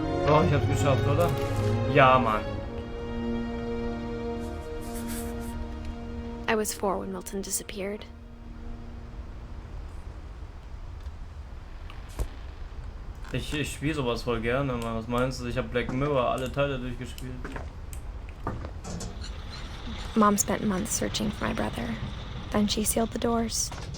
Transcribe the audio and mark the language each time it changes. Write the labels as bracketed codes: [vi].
[de] Oh, ich hab's geschafft, oder? Ja, Mann. [en] I was 4 when Milton disappeared. [de] Ich spiele sowas voll gerne, Mann. Was meinst du? Ich habe Black Mirror alle Teile durchgespielt. [en] Mom spent months searching for my brother. Then she sealed the doors.